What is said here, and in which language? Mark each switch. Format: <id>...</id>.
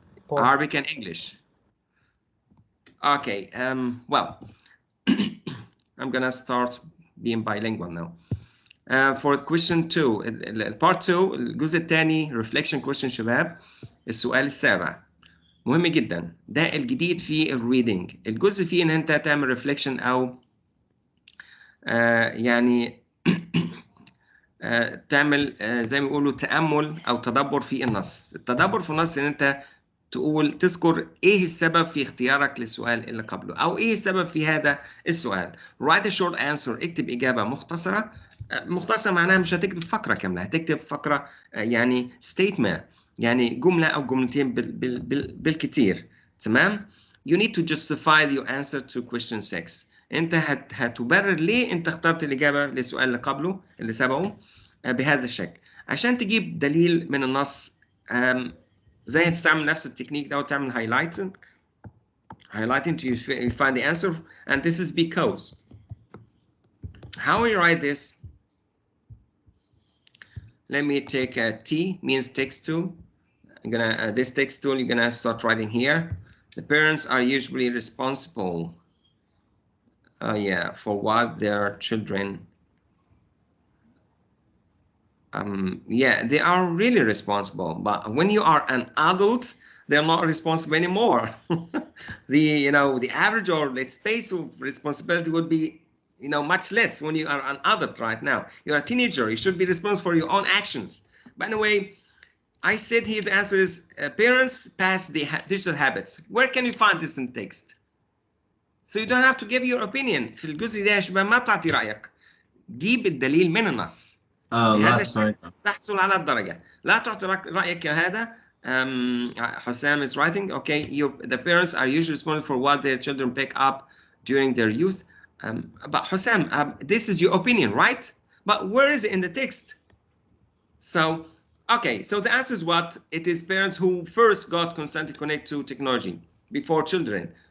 <en>Arabic and English. Okay, well, I'm gonna start being bilingual now. For question 2, part 2</en> <ar>الجزء الثاني</ar> <en>reflection question شباب.</en> <ar>السؤال السابع مهم جدا، ده الجديد في الريدنج. الجزء فيه ان انت تعمل reflection او يعني تعمل زي ما بيقولوا تأمل او تدبر في النص. التدبر في النص ان انت تقول تذكر ايه السبب في اختيارك للسؤال اللي قبله، او ايه السبب في هذا السؤال.</ar> <en>write a short answer،</en> <ar>اكتب اجابه مختصره. مختصره معناها مش هتكتب فقره كامله، هتكتب فقره يعني statement، يعني جمله او جملتين بالكثير. تمام.</ar> <en>you need to justify your answer to question 6.</en> <ar>انت هتبرر ليه انت اخترت الاجابه للسؤال اللي قبله اللي سبقه بهذا الشكل. عشان تجيب دليل من النص زي تستعمل نفس التكنيك ده وتعمل</ar> <en>highlighting till you find the answer, and this is because. How we write this? Let me take a T, means text tool. I'm gonna this text tool you're gonna start writing here. The parents are usually responsible for what their children they are really responsible, but when you are an adult, they're not responsible anymore. The average or the space of responsibility would be much less when you are an adult right now. You're a teenager, you should be responsible for your own actions. But anyway, I said here the answer is parents pass the digital habits. Where can you find this in text? So you don't have to give your opinion.</en> <ar>في الجزء ده يا شباب ما تعطي رأيك. جيب الدليل من النص. بهذا الشكل تحصل على الدرجة. لا تعطي رأيك يا هذا.</ar> <en>Hussam is writing, okay, the parents are usually responsible for what their children pick up during their youth. But Hussam, this is your opinion, right? But where is it in the text? So, okay, so the answer is what? It is parents who first got consent to connect to technology before children.</en>